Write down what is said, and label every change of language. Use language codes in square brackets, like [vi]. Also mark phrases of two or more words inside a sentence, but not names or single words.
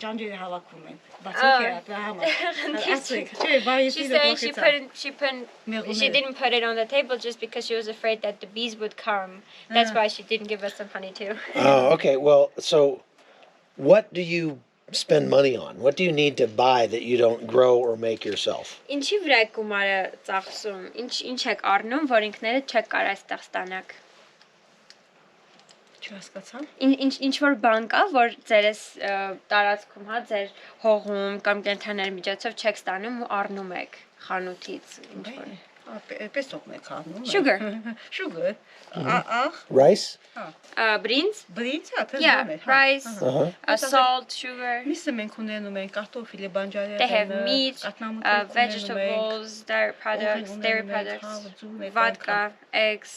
[en] She's saying she didn't put it on the table just because she was afraid that the bees would come. That's why she didn't give us some honey too. Oh, okay. Well, so what do you spend money on? What do you need to buy that you don't grow or make yourself? [hy] Ինչի վրա է գումարը ծախսում? Ինչ եք առնում, որ ինքները չեք կարող այստեղ ստանաք? Ինչ որ բան կա, որ ձերս տարածքում, հա, ձեր հողում կամ կենտրոնների միջոցով չեք ստանում ու առնում եք խանութից, ինչ որ։ Sugar. [en] Rice? Beans? Yeah, rice, salt, sugar. They have meat, vegetables, dairy products, vodka, eggs.